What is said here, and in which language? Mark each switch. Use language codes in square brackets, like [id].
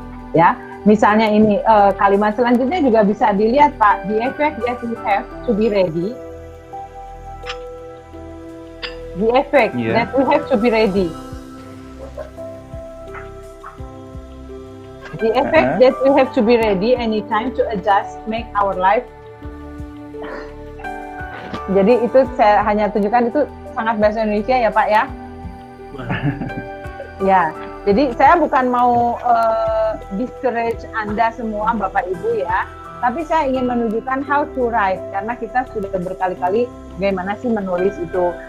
[id] Ya, misalnya ini kalimat selanjutnya juga bisa dilihat Pak, [en] the effect that we have to be ready. The effect that we have to be ready. The effect that we have to be ready anytime to adjust, make our life. [id] Jadi itu saya hanya tunjukkan itu sangat bahasa Indonesia ya Pak ya. Ya, jadi saya bukan mau discourage Anda semua Bapak Ibu ya, tapi saya ingin menunjukkan [en] how to write [id] karena kita sudah berkali-kali bagaimana sih menulis itu.